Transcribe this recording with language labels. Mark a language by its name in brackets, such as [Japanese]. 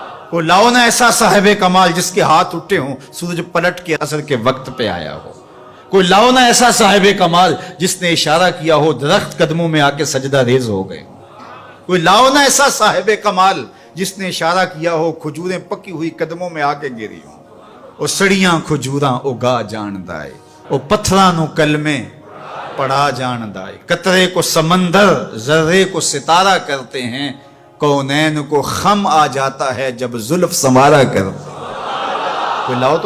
[Urdu] کوئی لاؤ نا ایسا صاحب کمال جس کے ہاتھ اٹھے ہوں سورج پلٹ کے عصر کے وقت پہ آیا ہو. کوئی لاؤ نا ایسا صاحب کمال جس نے اشارہ کیا ہو درخت قدموں میں آ کے سجدہ ریز ہو گئے. کوئی لاؤ نا ایسا صاحب کمال جس نے اشارہ کیا ہو کھجوریں پکی ہوئی قدموں میں آ کے گری ہوں. [Punjabi] او سڑیاں کھجوراں اگا جان دائے، او پتھراں نو کلمے پڑھا جان دائے. [Urdu] قطرے کو سمندر ذرے کو ستارہ کرتے ہیں، کونین کو خم آ جاتا ہے جب زلف سنوارا کرتے ہیں. کوئی لاؤ تو